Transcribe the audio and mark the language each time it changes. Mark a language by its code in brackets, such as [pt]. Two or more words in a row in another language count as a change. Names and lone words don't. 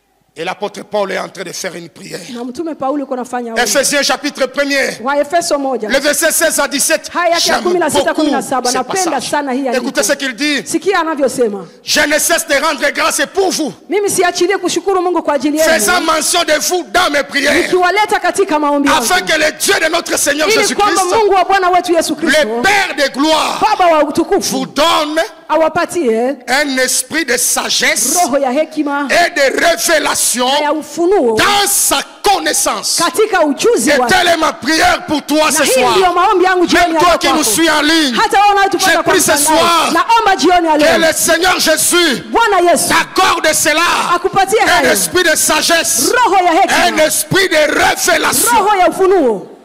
[fr] Et l'apôtre Paul est en train de faire une prière. [sw] Na mtume Paulo yuko anafanya ombi. [fr] Ephésiens chapitre 1er. [sw] Wa Efeso 1. [fr] Le verset 16 à 17. J'aime beaucoup ce passage. Écoutez ce qu'il dit. [sw] Sikia anavyosema. [fr] Je ne cesse de rendre grâce pour vous. [sw] Mimi siachilie kushukuru Mungu kwa ajili yenu. [fr] Faisant mention de vous dans mes prières. [sw] Nikiwaleta katika maombi yangu. [fr] Afin que le Dieu de notre Seigneur Jésus-Christ, [sw] Mungu wa Bwana wetu Yesu Kristo, [fr] le Père de gloire, [sw] Baba wa utukufu, [fr] vous donne [sw] awapatie [fr] un esprit de sagesse [sw] roho ya hekima [fr] et de révélation dans sa connaissance. [sw] Katika ujuzi [fr] et telle est ma prière pour toi ce soir. Même toi qui nous suis en ligne, j'ai pris ce soir que le Seigneur Jésus t'accorde cela, un esprit de sagesse, un esprit de révélation.